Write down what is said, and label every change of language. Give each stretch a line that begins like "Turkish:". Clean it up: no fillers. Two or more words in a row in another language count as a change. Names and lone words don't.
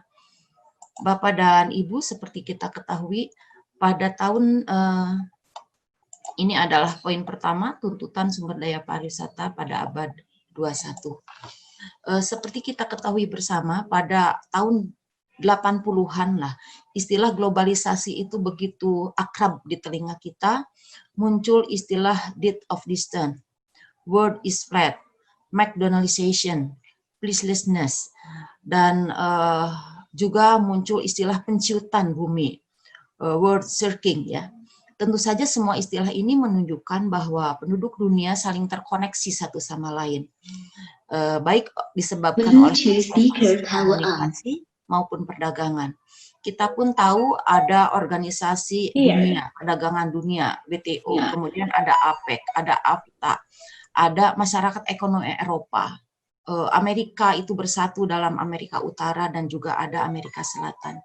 Indonesian: Bapak dan Ibu, seperti kita ketahui, pada tahun ini adalah poin pertama, tuntutan sumber daya pariwisata pada abad 21. Seperti kita ketahui bersama, pada tahun 80-an lah, istilah globalisasi itu begitu akrab di telinga kita, muncul istilah
English: death of distance, world is flat, McDonaldization, placelessness,
Indonesian: dan juga muncul istilah penciutan bumi,
English: world shrinking ya.
Indonesian: Tentu saja semua istilah ini menunjukkan bahwa penduduk dunia saling terkoneksi satu sama lain, baik disebabkan oleh komunikasi maupun perdagangan. Kita pun tahu ada organisasi dunia, perdagangan dunia, WTO, kemudian ada APEC, ada AFTA, ada masyarakat ekonomi Eropa, Amerika itu bersatu dalam Amerika Utara dan juga ada Amerika Selatan.